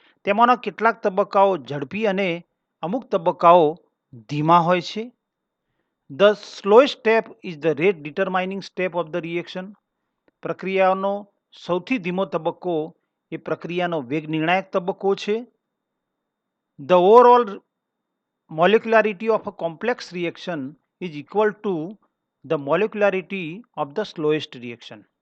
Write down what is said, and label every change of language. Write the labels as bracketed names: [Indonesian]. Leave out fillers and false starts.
[Gujarati] તેમાંના કેટલાક તબક્કાઓ ઝડપી અને અમુક તબક્કાઓ ધીમા હોય છે. [English] The slowest step is the rate determining step of the reaction. [Gujarati] પ્રક્રિયાનો સૌથી ધીમો તબક્કો એ પ્રક્રિયાનો વેગ નિર્ણાયક તબક્કો છે. [English] The overall molecularity of a complex reaction is equal to the molecularity of the slowest reaction.